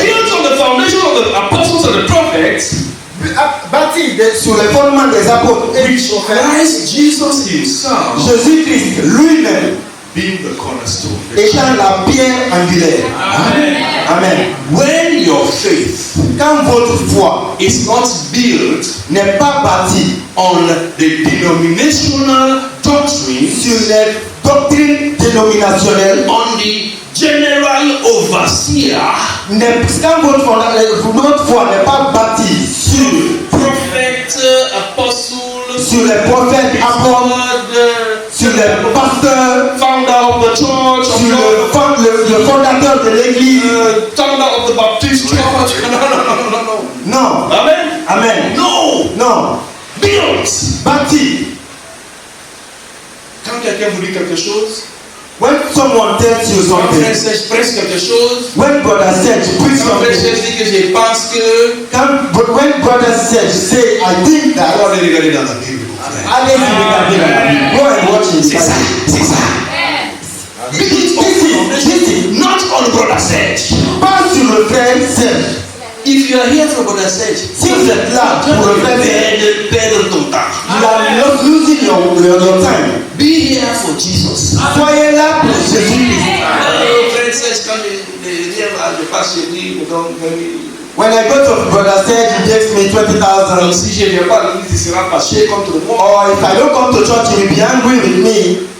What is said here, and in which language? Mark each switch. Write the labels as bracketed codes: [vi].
[en] Built on the foundation of the apostles and the prophets, [fr] Bâti sur les fondements des apôtres et du prophète, [en] Christ Jesus himself [fr] Jésus-Christ lui-même [en] being the cornerstone. [fr] étant la pierre angulaire. Amen. Amen. [en] When your faith [fr] Quand votre foi [en] is not built [fr] n'est pas bâtie [en] on the denominational doctrine, [fr] sur les doctrines dénominationnelles, [en] on the general overseer, [fr] quand votre foi n'est pas bâtie [en] prophet, apostle, [fr] sur les prophètes, apôtres, sur les pasteurs, [en] founder of the church, [fr] sur le fondateur de l'église, [en] founder of the Baptist church. No. [fr] non. Amen. Amen. [en] No. [fr] Non. [en] Built. [fr] Bâti. Quand quelqu'un vous dit quelque chose, [en] When someone tells you [fr] quand [en] something, [fr] frère Serge prêche quelque chose, [en] when brother said preach [fr] quand frère [en] something, [fr] Serge dit que je pense que, [en] when brother said say I think that, [fr] allez regarder dans la Bible. allez regarder dans la Bible. [en] Go and watch it. [fr] C'est ça, c'est ça. [en] Built on not on brother Serge. [fr] Pas sur le frère Serge. [en] If you are here for brother Serge, [fr] Si vous êtes là pour le frère Serge, perdre ton temps. [en] you are losing your time. Be here for Jesus. [fr] Soyez là pour Jésus-Christ. Frère Serge, quand je passe chez lui, me donne 20 000. [en] When I go to brother Serge, he gives me [fr] Donc [en] 20,000. [fr] si je ne viens pas à l'église, il sera fâché contre moi. [en] Or if I don't come to church, he will be angry with me.